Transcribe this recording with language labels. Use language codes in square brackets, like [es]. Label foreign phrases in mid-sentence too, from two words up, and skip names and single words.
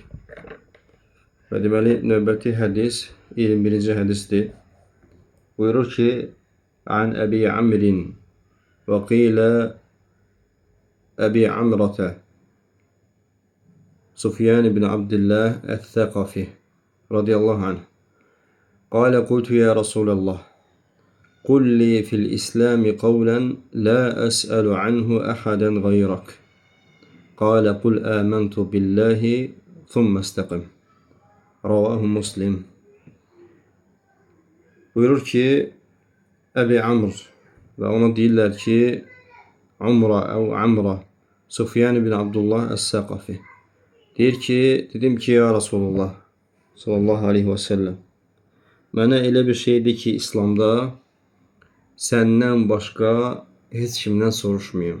[az] Və deməli, növbəti hədis 21-ci hədisdir. Buyurur ki, [ar] عن أبي عمرو وقيل أبي عمرة [az] Sufyan ibn Abdillah Əth-Thəqafi [ar] رضي الله عنه. قال قلت يا رسول الله قل لي في الإسلام قولا لا أسأل عنه أحدا غيرك قال قل آمنت بالله ثم استقم رواه Muslim. [az] Buyurur ki Əbi Amr və ona deyirlər ki Amra Sufyan ibn Abdullah Əs-Səqafi deyir ki, dedim ki [ar] يا رسول الله صلى الله عليه وسلم, [az] mənə elə bir şeydir ki, İslamda səndən başqa heç kimdən soruşmayım.